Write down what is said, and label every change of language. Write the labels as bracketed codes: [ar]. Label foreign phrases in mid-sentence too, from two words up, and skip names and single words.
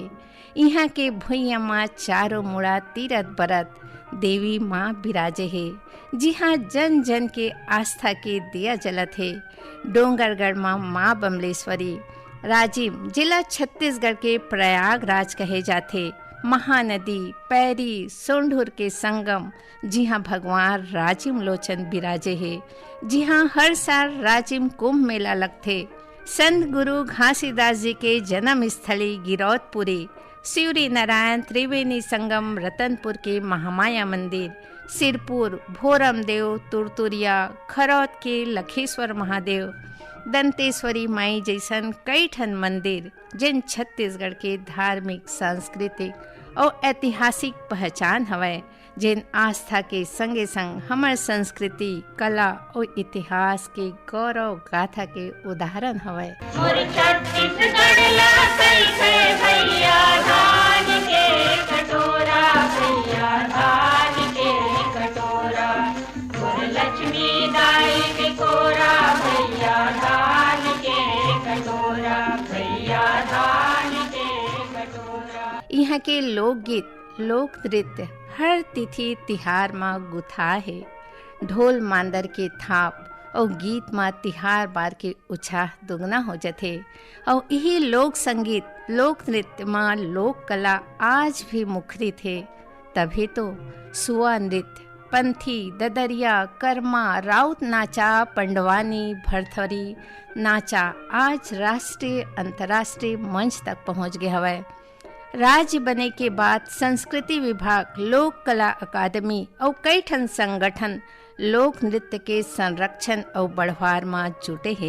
[hne] यहाँ के भुइयाँ माँ चारों मुड़ा तीरथ बरत देवी माँ विराजे है, जहाँ जन जन के आस्था के दिया जलत है। डोंगरगढ़ माँ बमलेश्वरी राजिम जिला छत्तीसगढ़ के प्रयागराज कहे जाते। महानदी पैरी सोंढुर के संगम, जहाँ भगवान राजिम लोचन विराजे है, जहाँ हर साल राजिम कुंभ मेला लगते। संत गुरु घासीदास जी के जन्म स्थली गिरौदपुरी, शिवरी नारायण त्रिवेणी संगम रतनपुर के महामाया मंदिर, सिरपुर भोरमदेव तुरतुरिया, खरौद के लखेश्वर महादेव, दंतेश्वरी माई जैसन कई ठन मंदिर जिन छत्तीसगढ़ के धार्मिक सांस्कृतिक और ऐतिहासिक पहचान हवय, जिन आस्था के संगे संग हमार संस्कृति कला और इतिहास के गौरव गाथा के उदाहरण हवय। मोर छत्तीसगढ़ ला कैसे भैया धान के कटोरा, भैया धान के कटोरा, मोर लक्ष्मी दाई के कोरा, भैया धान के कटोरा, भैया धान के कटोरा। यहाँ के लोकगीत लोक नृत्य हर तिथि तिहार माँ गुथा है। ढोल मांदर के थाप और गीत माँ तिहार बार के उत्साह दुगना हो जाते। और यही लोक संगीत लोक नृत्य माँ लोक कला आज भी मुखरित है। तभी तो सुआ नृत्य, पंथी, ददरिया, कर्मा, राउत नाचा, पंडवानी, भरथरी नाचा आज राष्ट्रीय अंतर्राष्ट्रीय मंच तक पहुँच गए हवै। राज्य बने के बाद संस्कृति विभाग, लोक कला अकादमी और कई ठन संगठन लोक नृत्य के संरक्षण और बढ़वार में जुटे हैं।